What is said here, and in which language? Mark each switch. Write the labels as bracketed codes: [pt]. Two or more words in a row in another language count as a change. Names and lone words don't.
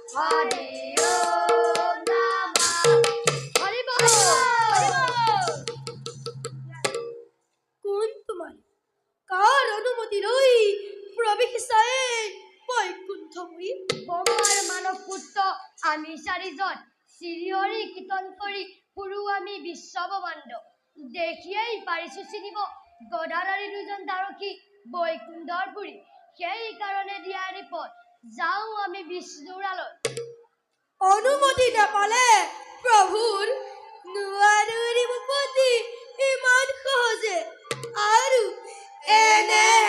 [bn] হরি ওম নমঃ হরি বল কোন তোমার কার অনুমতি লই প্রবেশায়ে বৈকুণ্ঠপুরী ব্রহ্মার মানব পুত্র আমি [as] চাৰিজন শ্ৰীহৰি কীৰ্তন কৰি পুৰু আমি বিশ্বব্ৰহ্মাণ্ড দেখিয়েই পাৰিছো চিনিব গদাধাৰী দুজন দ্বাৰকী বৈকুণ্ঠৰ পুৰী সেই কাৰণে দিয়া ৰিপত যাওঁ আমি বিষ্ণুৰালৈ অনুমতি নাপালে প্ৰভুৰ নোৱাৰো ৰিপতি ইমান সহজে আৰু এনে